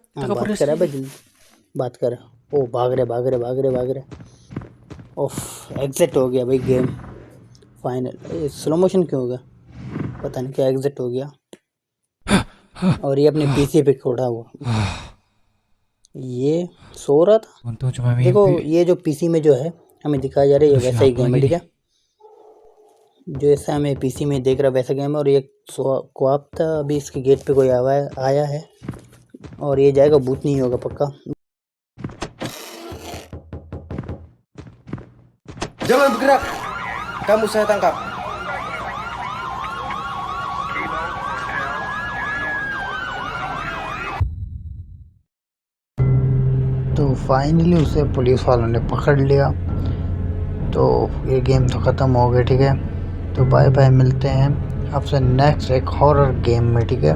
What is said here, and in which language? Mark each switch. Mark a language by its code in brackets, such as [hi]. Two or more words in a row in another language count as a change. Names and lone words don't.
[hi] हाँ बात कर भाई, जल्दी बात कर। ओ भाग रहे भाग रहे भाग रहे भाग रहे। ओफ एग्जिट हो गया भाई [en] game final. slow motion [hi] क्यों हो गया पता नहीं, क्या एग्जिट हो गया। और ये अपने पीसी पे खड़ा हुआ, ये सो रहा था। [id] untung cuma [hi] देखो [id] mimpi. [hi] ये जो पीसी में जो है हमें दिखाया जा रहा है, ये वैसा ही गेम है, ठीक है। जो ऐसा हमें पीसी में देख रहा वैसा गेम है। और ये ख्वाब था, अभी इसके गेट पे कोई आया है और ये जाएगा, भूत नहीं होगा पक्का। [id] Jangan bergerak. Kamu saya tangkap. [hi] तो फाइनली उसे पुलिस वालों ने पकड़ लिया। तो ये गेम तो ख़त्म हो गया, ठीक है। तो [en] bye bye, [hi] मिलते हैं आपसे नेक्स्ट एक [en] horror game [hi] में, ठीक है।